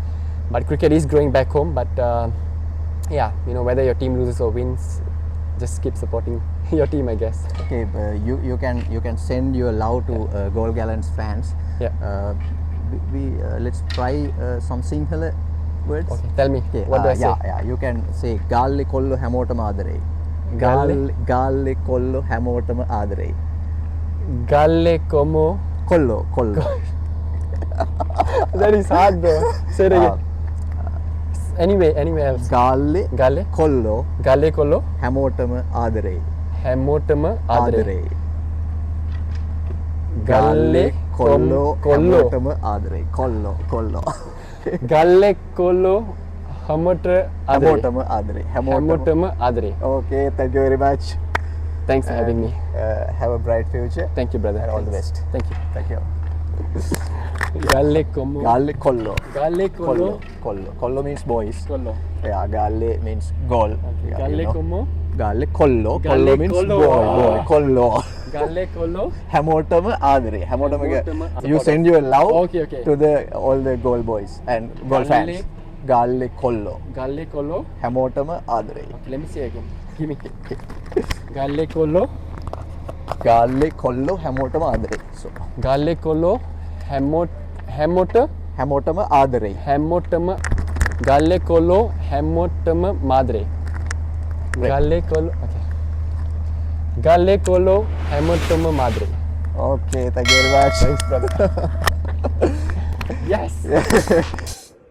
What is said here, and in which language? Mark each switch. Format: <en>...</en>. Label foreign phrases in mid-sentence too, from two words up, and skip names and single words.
<en>But cricket is growing back home. But yeah, whether your team loses or wins, just keep supporting your team, I guess. Okay, you can send your love to Goal Gallants fans. Yeah. Let's try some Sinhala words. Okay, tell me. Okay, What do I say? Yeah, you can say</en> <si>ගල්ලෙ කොල්ලෝ හැමෝටම ආදරේ.</si> <en>Galle?</en> <si>ගල්ලෙ කොල්ලෝ හැමෝටම ආදරේ. ගල්ලෙ කොමු. Kollo.</si> <en>That is hard, bro. Say it again. Anyway else.</en> <si>ගල්ලෙ කොල්ලෝ collo හැමෝටම ආදරේ. හැමෝටම ආදරේ. ගල්ලෙ කොල්ලෝ කොල්ලෝ. හැමෝටම ආදරේ කොල්ලෝ. ගල්ලෙ කොල්ලෝ හැමෝට ආදරේ. හැමෝටම ආදරේ. හැමෝටම ආදරේ.</si> <en>Okay, thank you very much. Thanks for having me. Have a bright future. Thank you, brother. And all the Thanks. best. Thank you. Thank you.</en> <si>ගල්ලෙ කොමු. ගල්ලෙ කොල්ලෝ. ගල්ලෙ කොල්ලෝ.</si> <en>Kollo means boys.</en> <si>කොල්ලෝ.</si> <en>Yeah, galle means goal. Okay. Yeah,</en> <si>ගල්ලෙ කොමු. ගල්ලෙ කොල්ලෝ. Galle</si> <en>Kollo means</en> <si>kollo.</si> <en>boy. Kollo.</en> <si>ගල්ලෙ කොල්ලෝ. හැමෝටම ආදරේ. Hamotama. Hamotama</si> <en>You send your love Okay. to all the goal boys and goal</en> <si>Galle- fans. ගල්ලෙ කොල්ලෝ. ගල්ලෙ කොල්ලෝ. හැමෝටම ආදරේ.</si> <en>Okay, let me say again. Give me.</en> <si>ගල්ලෙ කොල්ලෝ. ගල්ලෙ කොල්ලෝ හැමෝටම ආදරේ. So, ගල්ලෙ කොල්ලෝ හැමෝට හැමෝටම ආදරේ. හැමෝටම ගල්ලෙ කොල්ලෝ හැමෝටම මාදරේ.</si> <en>Right.</en> <si>ගල්ලෙ කොල්ලෝ. Okay. ගල්ලෙ කොල්ලෝ හැමෝටම මාදරේ.</si> <en>Okay, thank you very much. Thanks, brother. Yes.</en>